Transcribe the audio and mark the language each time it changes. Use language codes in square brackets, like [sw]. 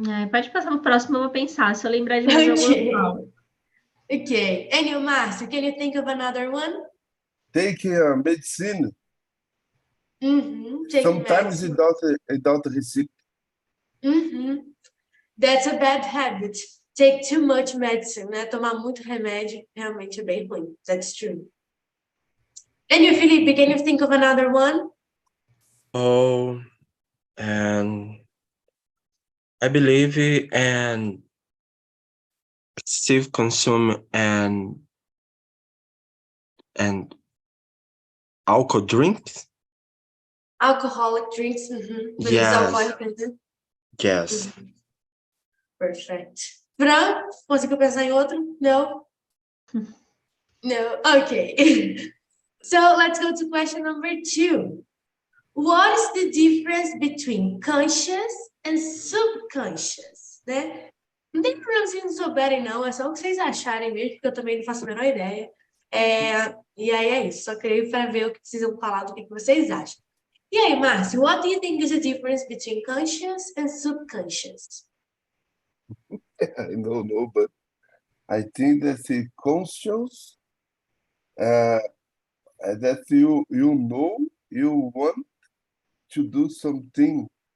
[pt] Pode passar no próximo, eu vou pensar. Se eu lembrar de mais alguma, eu falo. [en] Okay. And you, Márcio, can you think of another one? Taking medicine. Sometimes medicine. without receipt. That's a bad habit. Take too much medicine, né? [pt] Tomar muito remédio realmente é bem ruim. [en] That's true. And you, Felipe, can you think of another one? And I believe an excessive consume and alcohol drinks. Alcoholic drinks. Yes. Yes. Perfect. [pt] Fran, conseguiu pensar em outro? [en] No? No? Okay. So let's go to question number 2. What is the difference between conscious and subconscious, né? [pt] Não tem problema se não souberem, não. É só o que vocês acharem mesmo, porque eu também não faço a menor ideia. E aí é isso. Só creio para ver o que vocês vão falar, do que vocês acham. E aí, [en] Márcio, what do you think is the difference between conscious and subconscious? I don't know, but I think that the conscious, that you know you want to do something.